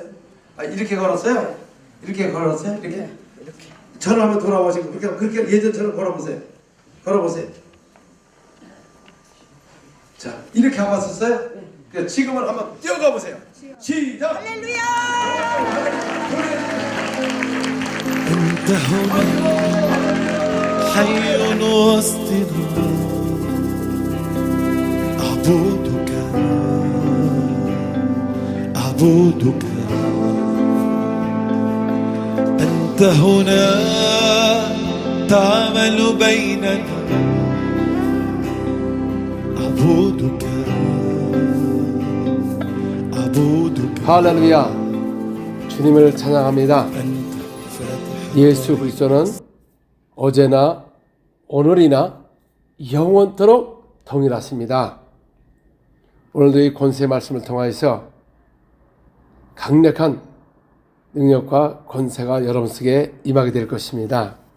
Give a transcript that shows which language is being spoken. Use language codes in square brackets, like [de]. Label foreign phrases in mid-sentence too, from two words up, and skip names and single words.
[ko] 이렇게 걸었어요? 이렇게 걸었어요? 이렇게? 네, 이렇게. 저를 한번 돌아보시고 그렇게 예전처럼 걸어보세요. 자, 이렇게 가봤었어요? 네. 지금은 한번 뛰어가 보세요. 시작. 할렐루야. [ar] أنت هنا حي وسطنا أعبدك أنت هنا تعمل بيننا أعبدك [ko] 할렐루야. 주님을 찬양합니다. 예수 그리스도는 어제나 오늘이나 영원토록 동일하십니다. 오늘도 이 권세 말씀을 통하여서 강력한 능력과 권세가 여러분 속에 임하게 될 것입니다.